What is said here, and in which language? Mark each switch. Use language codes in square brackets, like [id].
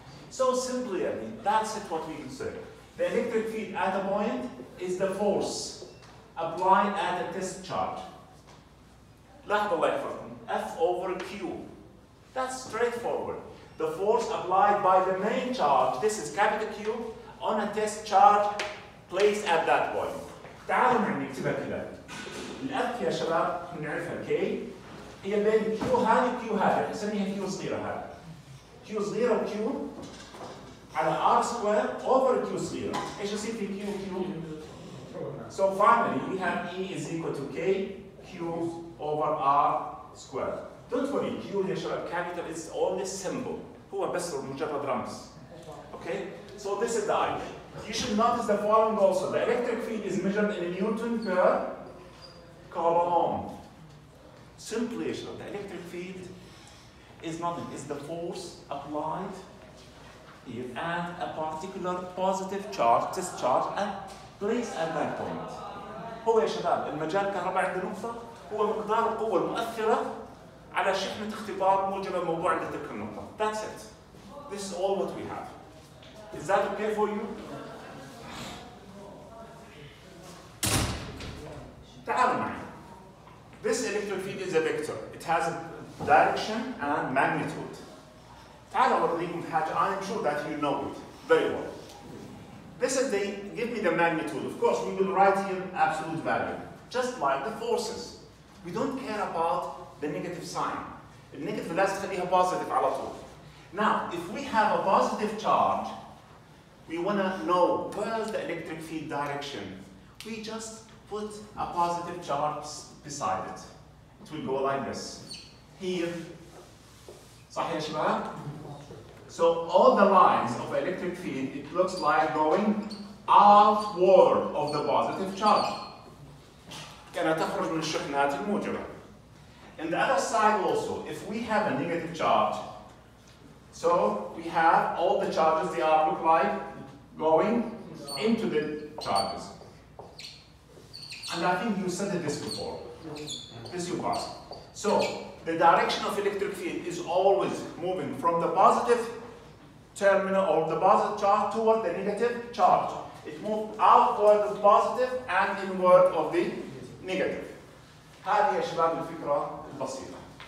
[en] So simply, I mean, that's it what we can say. The electric field at a point is the force applied at a test charge. [ar] لاحظوا الله يحفظكم. [en] F over Q. That's straightforward. The force applied by the main charge, this is capital Q, on a test charge placed at that point. [ar] تعالوا معي نكتبها كذا. الأف يا شباب بنعرفها K هي بين Q هذه Q هذه، نسميها Q صغيرة هذه. Q صغيرة و Q على [en] R square over [ar] Q صغيرة. ايش يصير في Q؟ [en] So finally we have E is equal to K Q over R square. Don't worry, Q [ar] يا شباب [en] capital is only symbol [ar] هو بس مجرد رمز. [en] Okay? So this is the idea. You should notice the following also. The electric field is measured in Newton per coulomb. Simply, the electric field is nothing. It's the force applied here and a particular positive charge, discharge, and placed at that point. [ar] هو يا شباب المجال الكهربائي عند النقطة هو مقدار القوة المؤثرة على شحنة اختبار موجبة موضوع عند تلك النقطة. [en] That's it. This is all what we have. Is that okay for you? [ar] تعالوا معي. [en] This electric field is a vector. It has a direction and magnitude. [ar] تعالوا أوريكم حاجة. [en] I am sure that you know it very well. This is the, give me the magnitude. Of course, we will write here absolute value. Just like the forces. We don't care about the negative sign. The negative [ar] لازم تخليها [en] positive [ar] على طول. [en] Now, if we have a positive charge, we want to know where's the electric field direction. We just put a positive charge beside it. It will go like this. Here. [ar] صح يا شباب? [en] So all the lines of electric field, it looks like going outward of the positive charge. [ar] كانت تخرج من الشحنات الموجبة. [en] And the other side also, if we have a negative charge, so we have all the charges, they are look like going into the charges. And I think you studied this before. This you passed. So the direction of electric field is always moving from the positive terminal or the positive charge toward the negative charge. It moves outward of the positive and inward of the negative. [ar] هذه يا شباب الفكرة البسيطة.